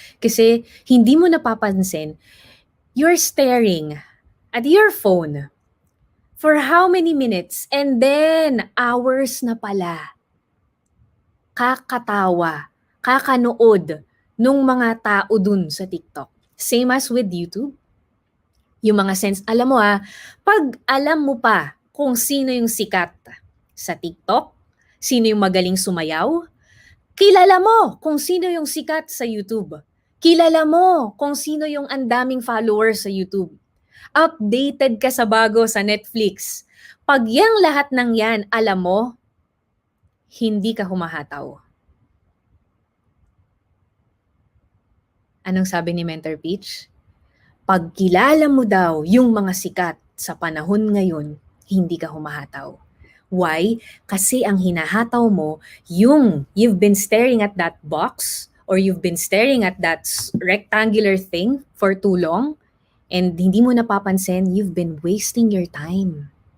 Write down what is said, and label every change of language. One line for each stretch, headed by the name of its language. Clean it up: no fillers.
Filipino: Kasi hindi mo napapansin,
English: you're staring at your phone for how many minutes and then hours na pala.
Filipino: Kakatawa, kakanood nung mga tao dun sa TikTok.
English: Same as with YouTube.
Filipino: Yung mga alam mo pag alam mo pa kung sino yung sikat sa TikTok, sino yung magaling sumayaw, kilala mo kung sino yung sikat sa YouTube. Kilala mo kung sino yung andaming followers sa YouTube. Updated ka sa bago sa Netflix. Pag yang lahat ng yan, alam mo, hindi ka humahataw. Anong sabi ni Mentor Peach? Pag kilala mo daw yung mga sikat sa panahon ngayon, hindi ka humahataw.
English: Why?
Filipino: Kasi ang hinahataw mo,
English: you've been staring at that box or you've been staring at that rectangular thing for too long and
Filipino: hindi mo napapansin,
English: you've been wasting your time.